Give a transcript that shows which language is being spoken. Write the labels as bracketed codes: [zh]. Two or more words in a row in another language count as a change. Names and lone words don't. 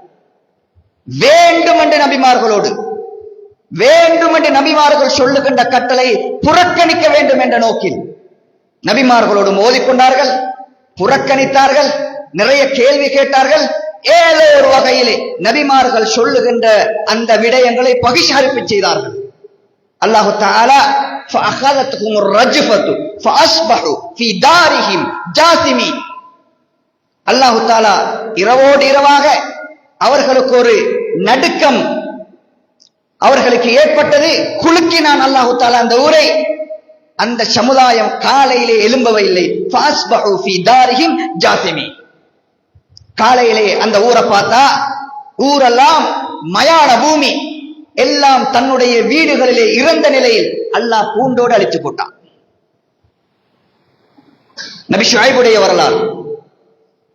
[ta] வேண்டுமென்று நபிமார்களோடு, வேண்டுமென்று நபிமார்கள் சொல்லுகின்ற கட்டளை புறக்கணிக்க வேண்டும் என்ற நோக்கில் நபிமார்களோடு மோதிக்கொண்டார்கள், புறக்கணித்தார்கள், நிறைய கேள்வி கேட்டார்கள். ஏதோ ஒரு வகையிலே நபிமார்கள் சொல்லுகின்ற அந்த விடயங்களை பகிஷ்கரிப்பு செய்தார்கள். [ar] அல்லாஹ் தஆலா ஃபஅഖذتهم الرجفة فاصبحوا في دارهم جاثمين, [ta] அல்லாஹ் தஆலா இரவோடு இரவாக அவர்களுக்கு ஒரு நடுக்கம் அவர்களுக்கு ஏற்பட்டது. குலுக்கினான் அல்லாஹ் தஆலா அந்த ஊரை. அந்த சமுதாயம் காலையிலே எழும்பவே இல்லை. [ar] فاصبحوا في دارهم جاثمين, [ta] காலையிலே அந்த ஊரை பார்த்தா ஊரெல்லாம் மயான பூமி, எல்லாம் தன்னுடைய வீடுகளிலே இறந்த நிலையில் அல்லாஹ் பூண்டோடு அழித்து போட்டான். நபி ஷுஐபுடைய வரலாறு,